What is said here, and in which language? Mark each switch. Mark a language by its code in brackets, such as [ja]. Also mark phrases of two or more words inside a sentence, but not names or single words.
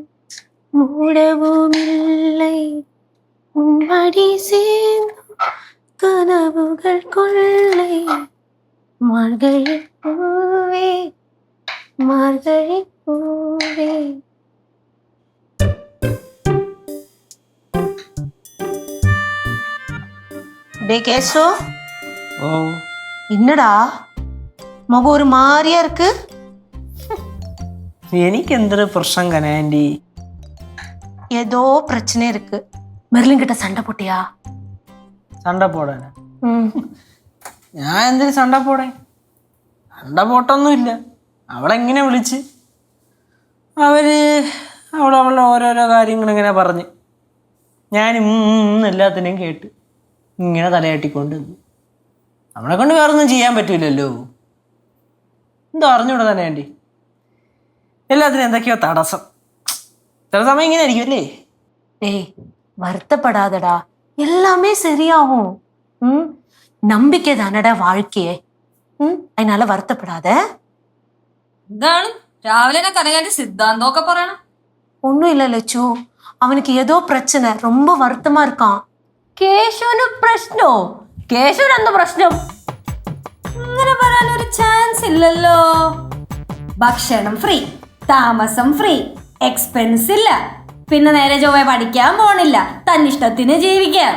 [ta] மூடவுமில்லை உன்மடி சேர்ந்து கனவுகள் கொள்ளை மார்கழி பூவே மார்கழி பூவே. டே கேசோ, ஓ என்னடா முகம் ஒரு மாதிரியா இருக்கு? [ml] എനിക്ക് എന്തൊരു പ്രശ്നം കനാൻഡി? [ta] ஏதோ பிரச்சனை இருக்கு. மெர்லின் கிட்ட சண்டை போட்டியா? சண்ட போடானா? [ml] ഞാൻ എന്തിനു [ta] சண்ட போடே? [ml] സണ്ട പോട്ടൊന്നുമില്ല. അവളെങ്ങനെ വിളിച്ച് അവളുടെ ഓരോരോ കാര്യങ്ങളിങ്ങനെ പറഞ്ഞ് ഞാൻ എല്ലാത്തിനെയും കേട്ട് ഇങ്ങനെ തലയാട്ടിക്കൊണ്ട് നമ്മളെ കൊണ്ട് വേറൊന്നും ചെയ്യാൻ പറ്റൂലല്ലോ. എന്തോ അറിഞ്ഞൂടെ തന്നെ ആൻറ്റി, എല്ലാത്തിനും എന്തൊക്കെയോ തടസ്സം. ചില സമയം ഇങ്ങനെ ആയിരിക്കും അല്ലേ? [ta] டேய் வருத்தப்படாதடா, எல்லாமே சரியாகும். நம்பிக்கை தானடா வாழ்க்கையே. அதனால வருத்தப்படாத. [ml] എന്താണ് രാവിലെ കനകാന്റെ സിദ്ധാന്തമൊക്കെ പറയണം? [ta] ஒன்னும் இல்ல லட்சு, அவனுக்கு ஏதோ பிரச்சனை, ரொம்ப வருத்தமா இருக்கான். [ml] കേശുവിന് പ്രശ്നോ? കേശുവിന് എന്ത് പ്രശ്നം? അങ്ങനെ പറയാനൊരു ചാൻസ് ഇല്ലല്ലോ. ഭക്ഷണം ഫ്രീ, താമസം ഫ്രീ, എക്സ്പെൻസ് ഇല്ല, പിന്നെ നേരെ ചൊവ്വ പഠിക്കാൻ പോണില്ല, തന്നിഷ്ടത്തിന് ജീവിക്കാം.